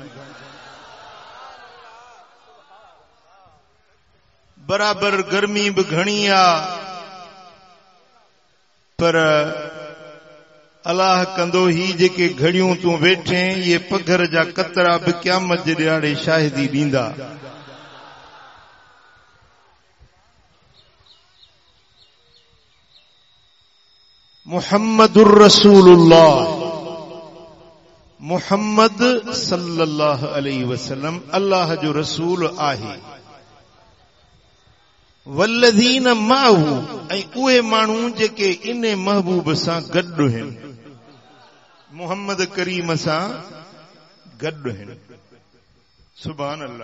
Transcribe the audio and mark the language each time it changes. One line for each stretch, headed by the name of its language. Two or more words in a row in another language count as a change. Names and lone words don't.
Sindhi: बराबर गर्मी भी घणी आ, पर अल्लाह कंदो ही जेके घड़ियूं तू वेठे ये पघर जा कतरा भी क़यामत जे ॾियारे शाहिदी ॾींदा।
Arabic: محمد رسول الله، محمد صلى الله عليه وسلم
Sindhi: अल्लाह जो रसूल आहे।
Arabic: والذين معه,
Sindhi: ऐं उहे माण्हू जेके इन महबूब सां गॾु आहिनि, मुहम्मद करीम सां गॾु आहिनि।
Arabic: سبحان الله.